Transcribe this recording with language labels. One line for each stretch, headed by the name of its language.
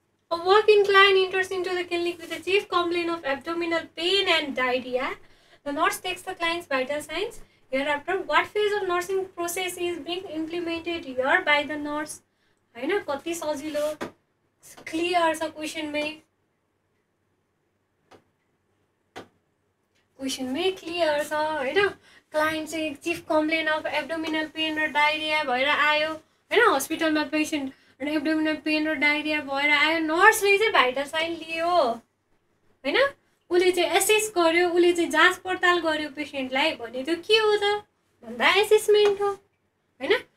English: A walk-in client enters into the clinic with a chief complaint of abdominal pain and diarrhea. The nurse takes the client's vital signs. Hereafter, what phase of nursing process is being implemented here by the nurse?
Nepali: हैन, कति सजिलो clear छ क्वेसनमै, clear छ हैन। Client चाहिँ chief complain of abdominal pain र diarrhoea भएर आयो हैन, हस्पिटलमा पेसेन्ट एब्डोमिनल पेन र डायरिया भएर आयो। नर्सले चाहिँ भाइटल साइन लियो हैन, उसले चाहिँ एसेस गर्यो, उसले चाहिँ जाँच पडताल गर्यो पेसेन्टलाई भने त्यो के हो त भन्दा एसेसमेन्ट हो हैन।